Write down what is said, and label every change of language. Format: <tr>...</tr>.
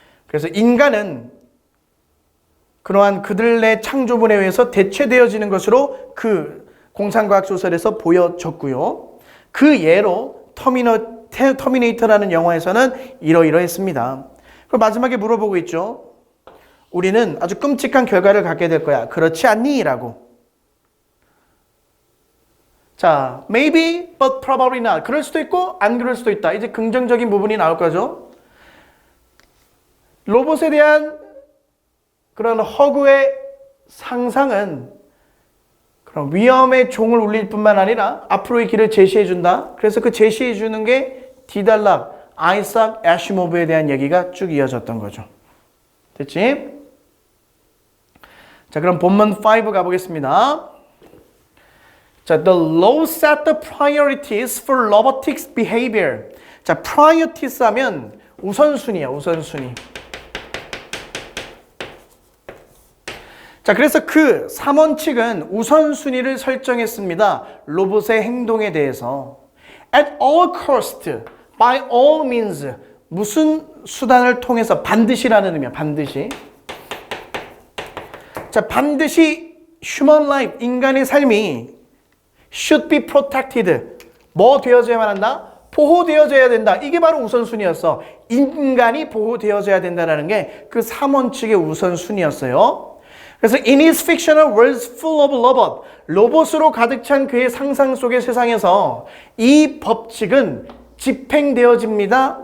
<ko>그래서 인간은 그러한 그들의 창조물에 의해서 대체되어지는 것으로 그 공상과학 소설에서 보여졌고요. 그 예로 터미네이터라는 영화에서는 이러이러했습니다. 그럼 마지막에 물어보고 있죠. 우리는 아주 끔찍한 결과를 갖게 될 거야. 그렇지 않니? 라고.</ko> <en>자, maybe, but probably not.</en> <ko>그럴 수도 있고 안 그럴 수도 있다. 이제 긍정적인 부분이 나올 거죠. 로봇에 대한 그런 허구의 상상은 그런 위험의 종을 울릴 뿐만 아니라 앞으로의 길을 제시해 준다. 그래서 그 제시해 주는 게 디달락, 아이삭 애시모브에 대한 얘기가 쭉 이어졌던 거죠. 됐지? 자, 그럼 본문 5 가보겠습니다.</ko> <en>자, the law set the priorities for robotics behavior.</en> <ko>자, priorities 하면 우선순위야, 우선순위. 자, 그래서 그 3원칙은 우선순위를 설정했습니다. 로봇의 행동에 대해서.</ko> <en>At all cost, by all means.</en> <ko>무슨 수단을 통해서 반드시라는 의미야, 반드시. 자, 반드시</ko> <en>human life,</en> <ko>인간의 삶이</ko> <en>should be protected.</en> <ko>뭐 되어져야만 한다? 보호되어져야 된다. 이게 바로 우선순위였어. 인간이 보호되어져야 된다는 게 그 3원칙의 우선순위였어요. 그래서</ko> <en>in his fictional worlds full of robot,</en> <ko>로봇으로 가득 찬 그의 상상 속의 세상에서 이 법칙은 집행되어집니다.</ko>